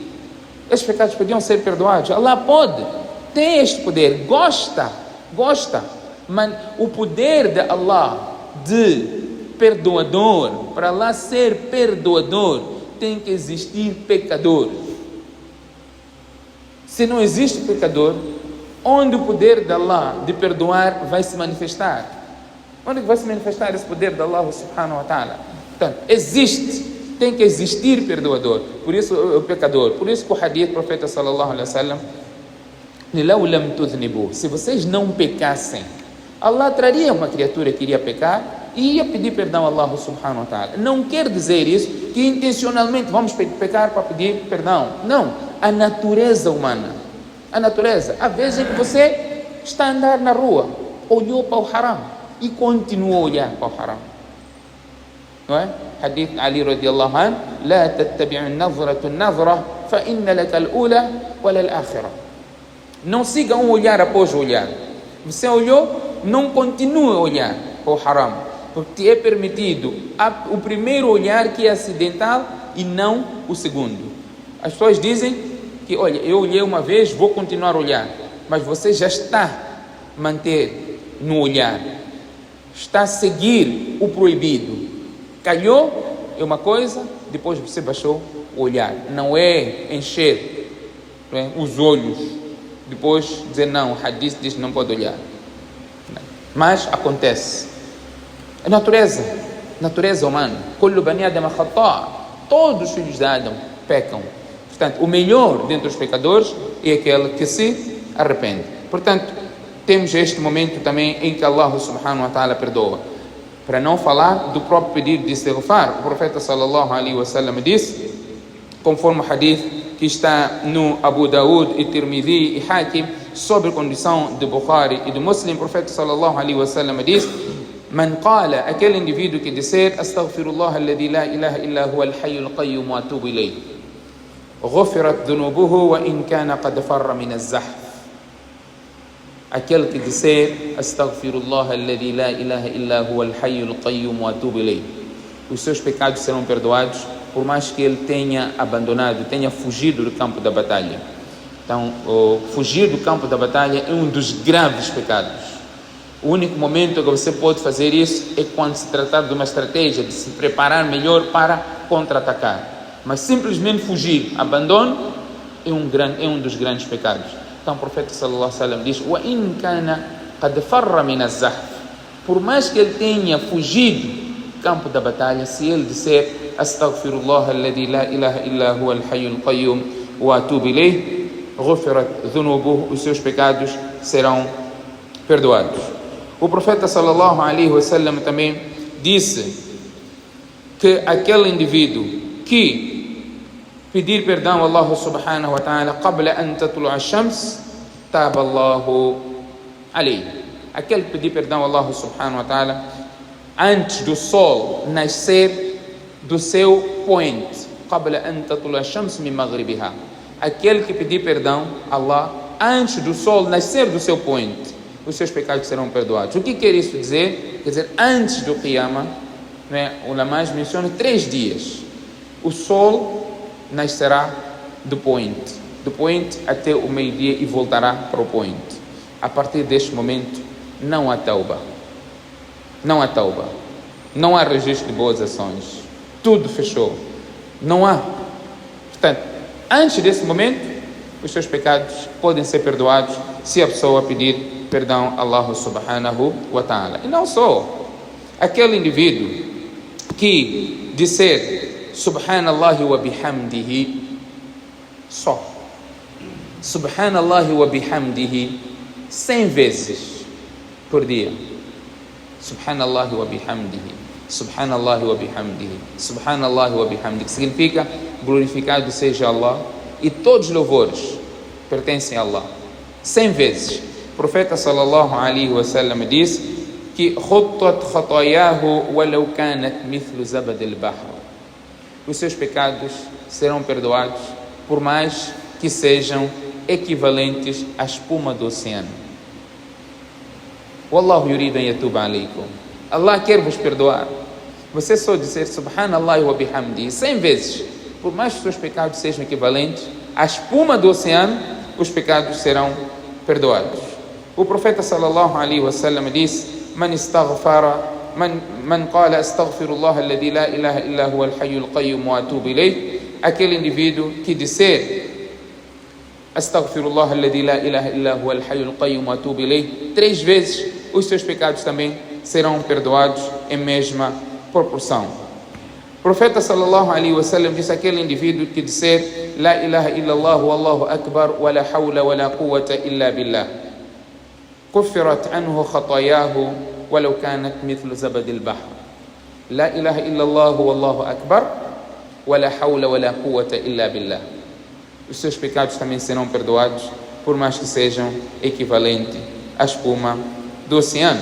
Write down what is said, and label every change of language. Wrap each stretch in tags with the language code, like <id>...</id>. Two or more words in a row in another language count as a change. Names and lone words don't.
<pt>Esses pecados podiam ser perdoados. Allah pode, tem este poder, gosta, mas o poder de Allah de perdoador, para Allah ser perdoador, tem que existir pecador. Se não existe pecador, onde o poder de Allah de perdoar vai se manifestar? Onde vai se manifestar esse poder de Allah</pt> <ar>سبحانه وتعالى?</ar> <pt>Portanto, tem que existir perdoador, por isso o pecador. Por isso que o hadith do profeta</pt> <ar>صلى الله عليه وسلم,</ar> <pt>se vocês não pecassem, Allah traria uma criatura que iria pecar e ia pedir perdão a Allah</pt> <ar>سبحانه وتعالى.</ar> <pt>Não quer dizer isso que intencionalmente vamos pecar para pedir perdão. Não, a natureza humana, há vezes que você está a andar na rua, olhou para o haram e continua a olhar para o haram, não é?</pt> <ar>حديث علي رضي الله عنه لا تتبع نظرة نظرة فإن لك الأولى وللآخرة.</ar> <pt>Não siga um olhar após olhar. Você olhou, não continue a olhar para o haram, porque te é permitido o primeiro olhar, que é acidental, e não o segundo. As pessoas dizem que, olha, eu olhei uma vez, vou continuar a olhar, mas você já está a manter no olhar, está a seguir o proibido. Calhou é uma coisa, depois você baixou o olhar. Não é encher, não é, os olhos, depois dizer não, o hadith diz que não pode olhar. Mas acontece. É natureza humana.</pt> <ar>كل بني آدم خطاء'.</ar> <pt>Todos os filhos de Adão pecam. Portanto, o melhor dentre os pecadores é aquele que se arrepende. Portanto, temos este momento também em que Allah</pt> <ar>سبحانه وتعالى</ar> <pt>perdoa. Para não falar do próprio pedido de istighfar, o profeta</pt> <ar>صلى الله عليه وسلم</ar> <pt>disse, conforme o hadith que está no Abu Daud e Tirmidhi e Hakim, sobre a condição de Bukhari e de Muslim, o profeta</pt> <ar>صلى الله عليه وسلم</ar> <pt>disse:</pt> <ar>من قال,</ar> <pt>aquele indivíduo que disser</pt> <ar>أستغفر الله الذي لا إله إلا هو الحي القيوم وأتوب إليه, غفرت ذنوبه وإن كان قد فر من الزحف.</ar> <pt>Aquele que disser</pt> <ar>أستغفر الله الذي لا إله إلا هو الحي القيوم وأتوب إليه,</ar> <pt>os seus pecados serão perdoados, por mais que ele tenha abandonado, tenha fugido do campo da batalha. Então, fugir do campo da batalha é um dos graves pecados. O único momento que você pode fazer isso é quando se tratar de uma estratégia de se preparar melhor para contra-atacar. Mas simplesmente fugir, abandono, é um dos grandes pecados. Então o profeta</pt> <ar>صلى الله عليه وسلم diz: "وإن كان قد فر من الزحف",</ar> <pt>por mais que ele tenha fugido do campo da batalha, se ele disser</pt> <ar>أستغفر الله الذي لا إله إلا هو الحي القيوم وأتوب إليه غفرت ذنوبه,</ar> <pt>os seus pecados serão perdoados. O profeta</pt> <ar>صلى الله عليه وسلم</ar> <pt>também disse que aquele indivíduo que pedir perdão a Allah</pt> <ar>سبحانه وتعالى قبل أن تطلع الشمس تاب الله عليه.</ar> <pt>Aquele que pedir perdão a Allah</pt> <ar>سبحانه وتعالى</ar> <pt>antes do sol nascer do seu point,</pt> <ar>قبل أن تطلع الشمس من مغربها.</ar> <pt>Aquele que pedir perdão a Allah antes do sol nascer do seu point, os seus pecados serão perdoados. O que quer isso dizer? Quer dizer, antes do Qiyamah, né, o Lamaz menciona 3 dias. O sol nascerá do point até o meio-dia e voltará para o point. A partir deste momento, não há tauba, não há registro de boas ações, tudo fechou. Não há. Portanto, antes desse momento, os seus pecados podem ser perdoados se a pessoa pedir perdão a Allah</pt> <ar>سبحانه وتعالى.</ar> <pt>E não só aquele indivíduo que disser</pt> <ar>سبحان الله وبحمده,</ar> <pt>só</pt> <ar>سبحان الله وبحمده</ar> <pt>100 vezes por dia.</pt> <ar>سبحان الله وبحمده سبحان الله وبحمده سبحان الله وبحمده, Subhanallah wa bihamdihi,</ar> <pt>que significa glorificado seja Allah e todos os louvores pertencem a Allah. 100 vezes. O profeta</pt> <ar>صلى الله عليه وسلم</ar> <pt>disse que</pt> <ar>حطت خطاياه ولو كانت مثل زبد البحر.</ar> <pt>Os seus pecados serão perdoados por mais que sejam equivalentes à espuma do oceano.</pt> <ar>والله يريد أن يتوب عليكم.</ar> <pt>Allah quer vos perdoar. Você só dizer</pt> <ar>سبحان الله وبحمده</ar> <pt>100 vezes, por mais que os seus pecados sejam equivalentes à espuma do oceano, os pecados serão perdoados. O profeta</pt> <ar>صلى الله عليه وسلم disse: من قال أستغفر الله الذي لا إله إلا هو الحي القيوم وأتوب إليه.</ar> <pt>Aquele indivíduo que disser</pt> <ar>أستغفر الله الذي لا إله إلا هو الحي القيوم وأتوب إليه</ar> <pt>3 vezes, os seus pecados também serão perdoados em mesma proporção. O profeta</pt> <ar>صلى الله عليه وسلم</ar> <pt>disse: aquele indivíduo que disser</pt> <ar>لا إله إلا الله والله أكبر ولا حول ولا قوة إلا بالله كفرت عنه خطاياه ولو كانت مثل زبد البحر. لا إله إلا الله والله أكبر ولا حول ولا قوة إلا بالله.</ar> <pt>Os seus pecados também serão perdoados, por mais que sejam equivalentes à espuma do oceano.</pt>